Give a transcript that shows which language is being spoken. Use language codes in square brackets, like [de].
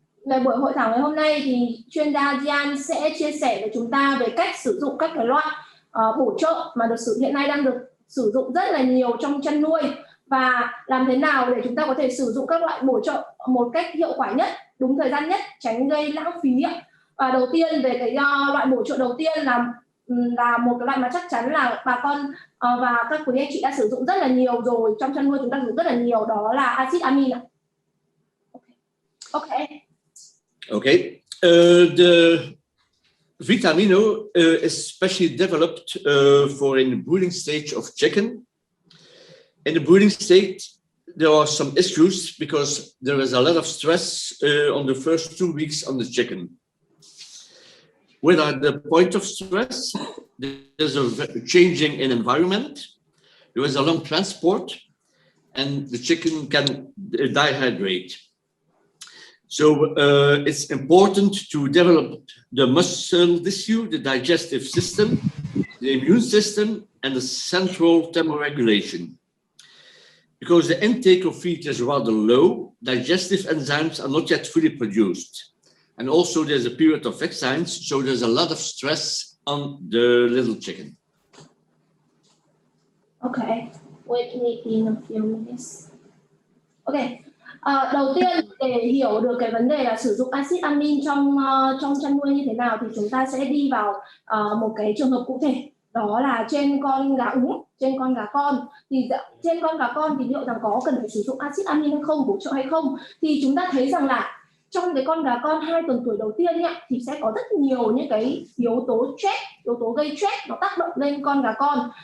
[vi] Về buổi hội thảo ngày hôm nay thì chuyên gia Jan sẽ chia sẻ với chúng ta về cách sử dụng các cái loại bổ trợ mà hiện nay đang được sử dụng rất là nhiều trong chăn nuôi, và làm thế nào để chúng ta có thể sử dụng các loại bổ trợ một cách hiệu quả nhất, đúng thời gian nhất, tránh gây lãng phí. Và đầu tiên về cái loại bổ trợ đầu tiên là một cái loại mà chắc chắn là bà con và các quý anh chị đã sử dụng rất là nhiều rồi, trong chăn nuôi chúng ta sử dụng rất là nhiều, đó là axit amin. [en] Okay. Okay. The Vitamino is specially developed for in the breeding stage of chicken. In the breeding state, there are some issues because there is a lot of stress on the first 2 weeks on the chicken. What are the point of stress? There's a changing in environment. There is a long transport, and the chicken can dehydrate. So it's important to develop the muscle tissue, the digestive system, the immune system, and the central thermoregulation. Because the intake of feed is rather low, digestive enzymes are not yet fully produced. And also there's a period of excimes, so there's a lot of stress on the little chicken. Okay, wait me in a few minutes. Okay. [vi] Đầu tiên để hiểu được cái vấn đề là sử dụng axit amin trong chăn nuôi như thế nào thì chúng ta sẽ đi vào một cái trường hợp cụ thể, đó là trên con gà úng, trên con gà con. Thì trên con gà con thì liệu rằng có cần phải sử dụng axit amin hay không, bổ trợ hay không, thì chúng ta thấy rằng là trong cái con gà con 2 tuần tuổi đầu tiên ấy, thì sẽ có rất nhiều những cái yếu tố stress, yếu tố gây stress nó tác động lên con gà con.